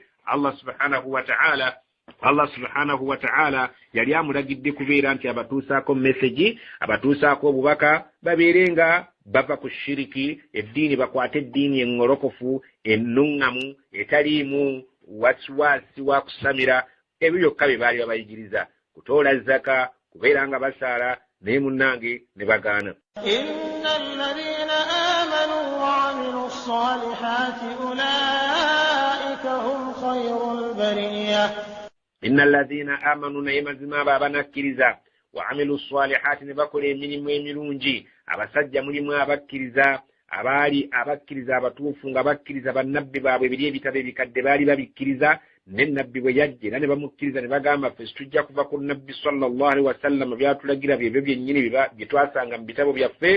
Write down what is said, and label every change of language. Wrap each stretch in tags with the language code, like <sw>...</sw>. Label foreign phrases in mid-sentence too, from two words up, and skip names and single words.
<ar>الله سبحانه وتعالى</ar> <lg>yali amulagidde kubeera nti abatuusaako message, abatuusaako obubaka babeerenga bava ku shiriki, eddiini bakwate eddiini engolokofu ennuŋŋamu etaliimu wasiwasi wa kusamira. Ebyo byokka bye baali babayigiriza, kutoola zaka, kubeera nga basaala, naye munnange ne bagaana.</lg> <ar>إن الذين آمنوا وعملوا الصالحات أولئك هم خير البرية. إن الذين آمنوا,</ar> <lg>naye mazima abo abanakkiriza,</lg> <ar>وعملوا الصالحات,</ar> <lg>ne bakola emirimu emirungi. Abasajja mulimu abakkiriza, abaali abakkiriza abatuufu nga bakkiriza bannabbi baabwe ebiri ebitabo ebikadde baali babikkiriza. Ne nabbi bwe yajja era ne bamukkiriza ne bagamba ffe tujja kuva ku nabbi</lg> <ar>صلى الله عليه وسلم</ar> <lg>byatulagira byebyo byennyini bye twasanga mu bitabo byaffe.</lg>